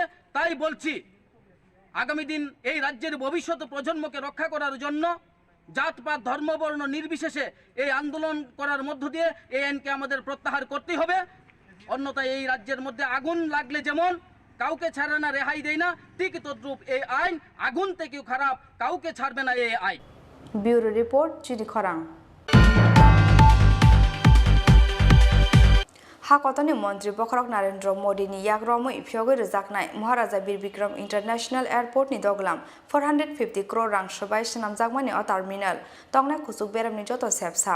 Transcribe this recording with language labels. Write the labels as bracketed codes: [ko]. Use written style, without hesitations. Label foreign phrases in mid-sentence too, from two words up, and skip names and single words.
[bn] তাই বলছি, আগামী দিন এই রাজ্যের ভবিষ্যৎ প্রজন্মকে রক্ষা করার জন্য জাতপাত ধর্মবর্ণ নির্বিশেষে এই আন্দোলন করার মধ্য দিয়ে এই আইনকে আমাদের প্রত্যাহার করতে হবে। অন্যথায় এই রাজ্যের মধ্যে আগুন লাগলে যেমন কাউকে ছাড়ে না, রেহাই দেয় না, ঠিক তদ্রূপ এই আইন আগুন থেকেও খারাপ, কাউকে ছাড়বে না এই আইন। [en] bureau report, [trp] চিনি খরাং। हाकतनि मन्त्री बखरक नरेन्द्र मोदीनि याग्रमै फियोगै रोजाकनाय महाराजा बीर बिक्रम इंटरनेशनल एयारपोर्टनि दगलाम 450 करोड़ रां सोबाय सनामजाकमानि अ टार्मिनाल तंगनाय खुसुक बेरामनि जत सेबसाब